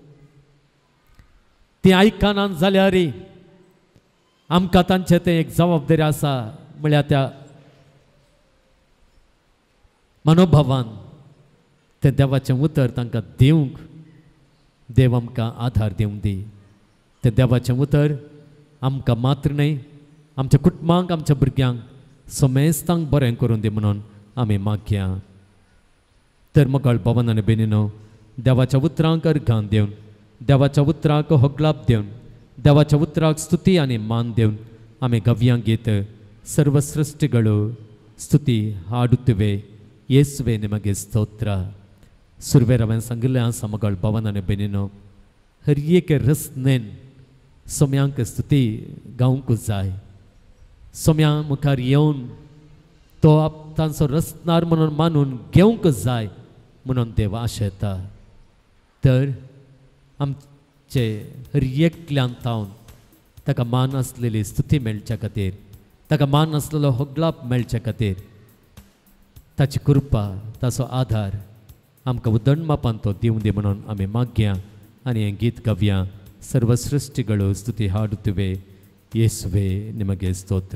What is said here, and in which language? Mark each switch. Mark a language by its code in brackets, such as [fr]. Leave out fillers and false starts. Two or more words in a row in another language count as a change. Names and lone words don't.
[kok] ती आयकनात जाल्यार आमकां तांचें तें एक जबाबदारी आसा म्हळ्यार त्या मनोभावान तें देवाचें उतर तांकां दिवंक देव आमकां आधार दिवंक दी तें देवाचें उतर आमकां मात्र न्हय आमच्या कुटुंबांक आमच्या भुरग्यांक समेस्तांक बरें करून दी म्हणून आमी मागया तर मोगाळ भावान आनी भयणीनो देवाच्या उतरांक अर्घां दिवन देवाच्या उतराक होगलाप दिवन देवाच्या उतराक स्तुती आनी मान दिवन आमी गव्यांक गीत [kn] ಸರ್ವ ಸೃಷ್ಟಿಗಳು ಸ್ತುತಿ ಹಾಡುತ್ತವೆ ಯೇಸುವೆ ನಿಮಗೆ ಸ್ತೋತ್ರ [kok] सुरवेरावें सांगिल्लें आसा मोगाळ भावान आनी भयणीनो हर एक रसनेन सोम्यांक स्तुती गावंक जाय सोम्या मुखार येवन तो तांचो रसनार म्हणून मानून घेवंक जाय म्हणून देव आशेता तर आमचे हर एकल्यान तावन ताका मान आसलेली स्तुती मेळच्या खातीर ताका मान आसलेलो होगलाप मेळच्या खातीर ताची कृपा ताचो आधार आमकां उदंडमापान तो दिवं दी म्हणून आमी मागया आनी हें गीत गावया [kn] ಸರ್ವ ಸೃಷ್ಟಿಗಳು ಸ್ತುತಿ ಹಾಡುತ್ತವೆ ಯೇಸುವೆ ನಿಮಗೆ ಸ್ತೋತ್ರ.